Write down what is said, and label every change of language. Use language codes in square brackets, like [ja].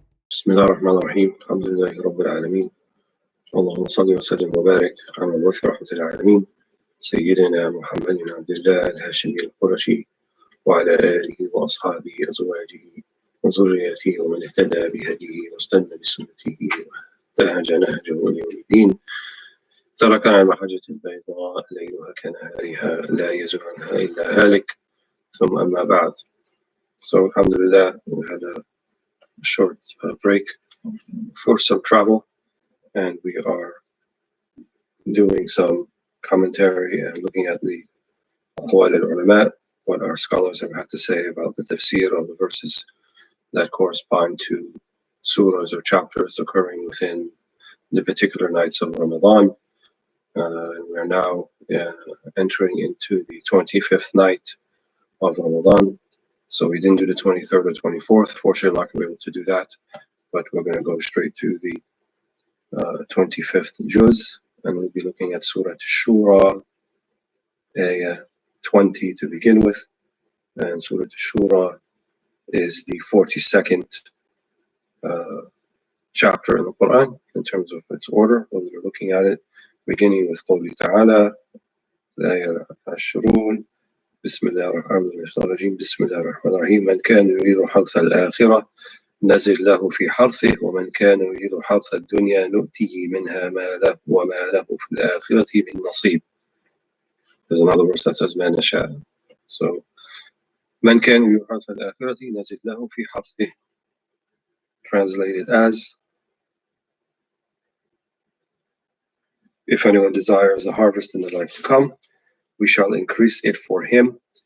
[ar] بسم الله الرحمن الرحيم الحمد لله رب العالمين اللهم صل وسلم وبارك على مبعوث رحمة العالمين سيدنا محمد بن عبد الله الهاشمي القرشي وعلى آله وأصحابه أزواجه وذريته ومن اهتدى بهديه واستنى بسنته وانتهج نهجه إلى يوم الدين. تركنا على المحجة البيضاء ليلها كنهارها لا يزول عنها إلا هالك. ثم أما بعد. [en] So alhamdulillah, we had a short break for some travel, and we are doing some commentary and looking at the Walead ulama, what our scholars have had to say about the Tafseer of the verses that correspond to surahs or chapters occurring within the particular nights of Ramadan. And we are now entering into the 25th night of Ramadan. So we didn't do the 23rd or 24th. Fortunately, I'm not going to be able to do that. But we're going to go straight to the 25th juz, and we'll be looking at Surah Shura, ayah 20 to begin with. And Surah Shura is the 42nd chapter in the Quran in terms of its order. When we're looking at it, beginning with [ar] قوله تعالى, ayah Ashrun, بسم الله الرحمن الرحيم بسم الله الرحمن الرحيم من كان يريد حرث الآخرة نزل له في حرثه ومن كان يريد حرث الدنيا نؤتيه منها ما له وما له في الآخرة من نصيب. [en] There's another verse that says [ar] ما نشاء. [en] So [ar] من كان يريد حرث الآخرة نزل له في حرثه, [en] translated as, if anyone desires a harvest in the life to come, we shall increase it for him.